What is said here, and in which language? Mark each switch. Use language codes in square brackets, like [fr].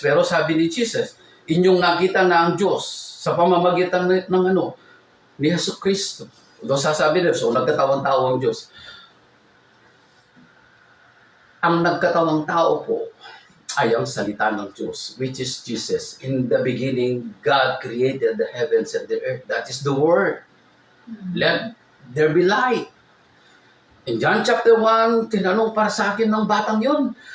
[tl] Pero sabi ni Jesus, inyong nakita na ang Diyos sa pamamagitan ng ni Yesu Cristo. Doon sasabi nila, so nagkatawang-tao ang Diyos. Ang nagkatawang tao po ay ang salita ng Diyos, [en] which is Jesus. In the beginning, God created the heavens and the earth. That is the Word. Let there be light. [tl] In John chapter 1, tinanong para sa akin ng batang yun.